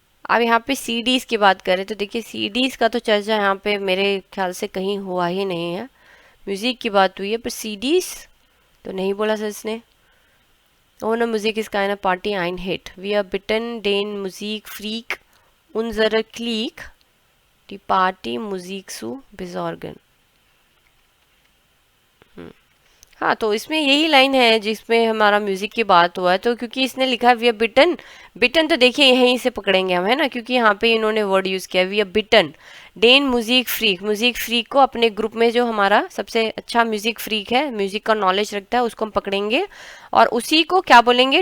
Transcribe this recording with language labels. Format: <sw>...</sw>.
<hi>अब यहाँ पे सीडीज की बात करें तो देखिए सीडीज का तो चर्चा यहाँ पे मेरे ख्याल से कहीं हुआ ही नहीं है। म्यूजिक की बात हुई है पर सीडीज तो नहीं बोला सर इसने।</hi> <de>Ohne Musik ist keine Party ein Hit. Wir bitten den Musikfreak unserer Clique die Party Musik zu besorgen.</de> <hi>हाँ, तो इसमें यही लाइन है जिसमें हमारा म्यूजिक की बात हुआ है। तो क्योंकि इसने लिखा है वी आर बिटन, बिटन तो देखिए यहीं से पकड़ेंगे हम, है ना, क्योंकि यहाँ पे इन्होंने वर्ड यूज़ किया</hi> <de>वी आर बिटन डेन म्यूजिक फ्रीक।</de> <hi>Music freak को अपने ग्रुप में जो हमारा सबसे अच्छा म्यूजिक फ्रीक है, म्यूजिक का नॉलेज रखता है, उसको हम पकड़ेंगे और उसी को क्या बोलेंगे?</hi>